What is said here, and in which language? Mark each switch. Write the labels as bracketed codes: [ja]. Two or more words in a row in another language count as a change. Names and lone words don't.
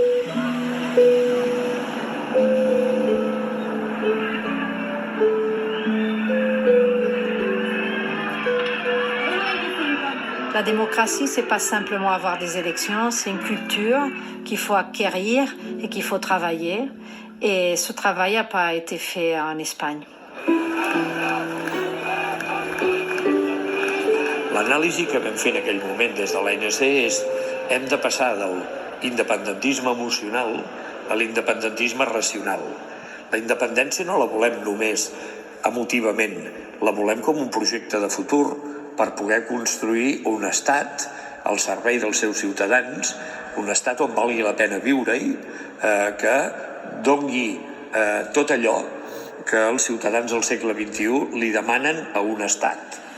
[fr] La démocratie, c'est pas simplement avoir des élections, c'est une culture qu'il faut acquérir et qu'il faut travailler. Et ce travail n'a pas été fait en Espagne. [ca] L'anàlisi que vam fer en aquell moment des de l'ANC és hem de passar de l'independentisme emocional a l'independentisme racional. La independència no la volem només emotivament, la volem com un projecte de futur per poder construir un estat al servei dels seus ciutadans, un estat on valgui la pena viure-hi, que doni tot allò que els ciutadans del segle XXI li demanen a un estat.